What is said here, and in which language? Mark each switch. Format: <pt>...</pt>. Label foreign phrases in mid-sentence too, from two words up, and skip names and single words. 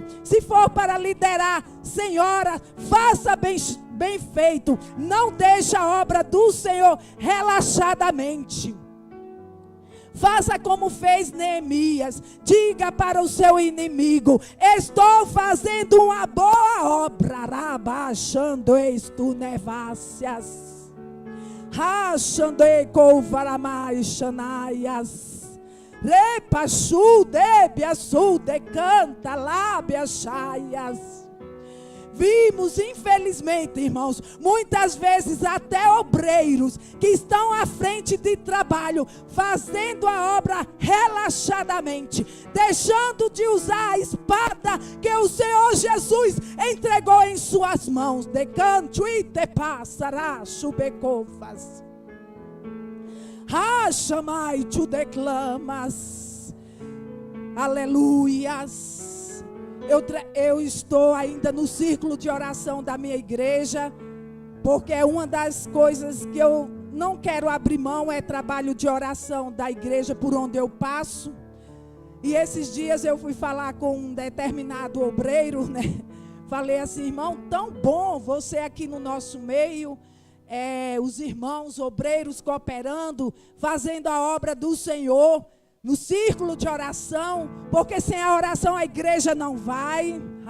<pt>Se for para liderar senhora, faça bem feito. Não deixe a obra do Senhor relaxadamente. Faça como fez Neemias. Diga para o seu inimigo: estou fazendo uma boa obra. Rabachando tu nevácias. Rachando couvaramai chanaias. Repachu debiaçu decanta lábias chaias. Vimos, infelizmente, irmãos, muitas vezes até obreiros que estão à frente de trabalho, fazendo a obra relaxadamente, deixando de usar a espada que o Senhor Jesus entregou em suas mãos. Decanto e te passará chubecovas. Rachamai tu declamas. Aleluias. Eu estou ainda no círculo de oração da minha igreja, porque é uma das coisas que eu não quero abrir mão, é trabalho de oração da igreja por onde eu passo. E esses dias eu fui falar com um determinado obreiro, Falei assim: irmão, tão bom você aqui no nosso meio, os irmãos obreiros cooperando, fazendo a obra do Senhor, no círculo de oração, porque sem a oração a igreja não vai.</pt>